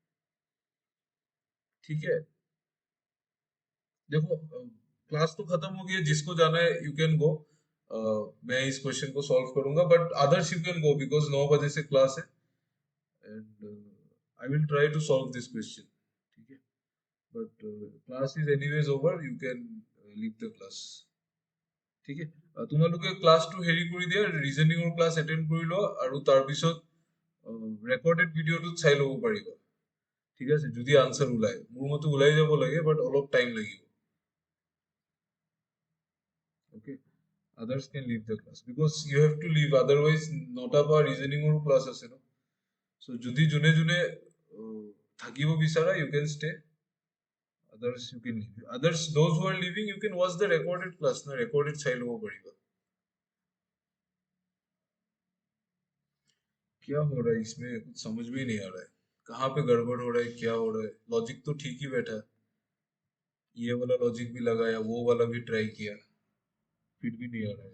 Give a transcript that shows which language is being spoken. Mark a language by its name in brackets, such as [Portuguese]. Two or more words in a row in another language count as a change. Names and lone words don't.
[Hindi] ठीक है, देखो क्लास तो खत्म हो गई है, जिसको जाना है [English] you can go. [Hindi] मैं इस क्वेश्चन को सॉल्व करूंगा, [English] but others you can go, because [Hindi] 9 बजे से क्लास है। [English] And I will try to solve this question. [Hindi] ठीक है, [English] but class is anyways over, you can leave the class. [Assamese] ঠিক আছে, তোমালোকে ক্লাছটো হেৰি কৰি দিয়া, [English] reasoningৰ class attend [Assamese] কৰি লোৱা, আৰু তাৰপিছত [English] recorded videoটোত [Assamese] চাই ল'ব পাৰিবা। ঠিক আছে, যদি আনসার ওলায়, মোৰ মতে ওলাই যাব লাগে, বাট অলপ টাইম লাগিব। [English] Okay, others can leave the class because you have to leave, otherwise [Assamese] নটা বা ৰিজনিঙৰো ক্লাছ আছে ন। [English] so [Assamese] যদি যোনে যোনে থাকিব বিচাৰা [English] you can stay, others you can leave, others those who are leaving you can watch the recorded class না, recorded [Assamese] চাই ল'ব পাৰিবা। [Hindi] क्या हो रहा है इसमें, कुछ समझ में ही नहीं आ रहा है, कहाँ पे गड़बड़ हो रहा है, क्या हो रहा है। लॉजिक तो ठीक ही बैठा है, ये वाला लॉजिक भी लगाया, वो वाला भी ट्राई किया, फिर भी नहीं आ रहा है।